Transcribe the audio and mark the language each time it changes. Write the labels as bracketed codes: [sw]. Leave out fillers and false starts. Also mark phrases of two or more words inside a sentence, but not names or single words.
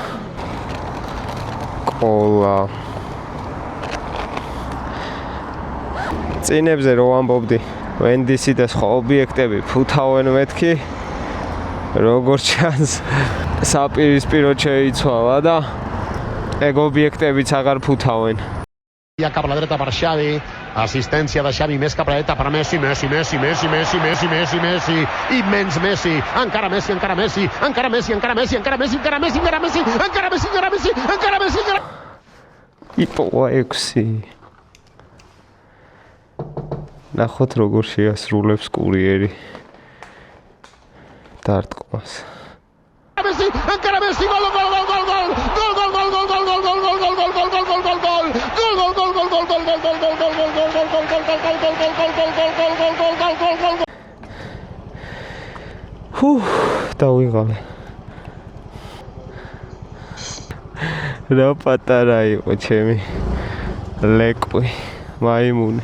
[ka] ოლა წინებზე რო ამბობდი ვენდისი და სხვა ობიექტები ფუთავენ მეთქი როგორც ჩანს საპირისპირო შეიცვალა და ეგ ობიექტებიც აღარ ფუთავენ [ca] cap a la dreta per Xavi, assistència de Xavi, més cap a la dreta per Messi, Messi, immens Messi, encara Messi, [ka] იპოვა 6. ნახოთ როგორ შეასრულებს კურიერი დარტყმას. [ca] encara Messi, gol. [ka] დავიღალე. რა პატარა იყო ჩემი ლეკვი, მაიმუნი.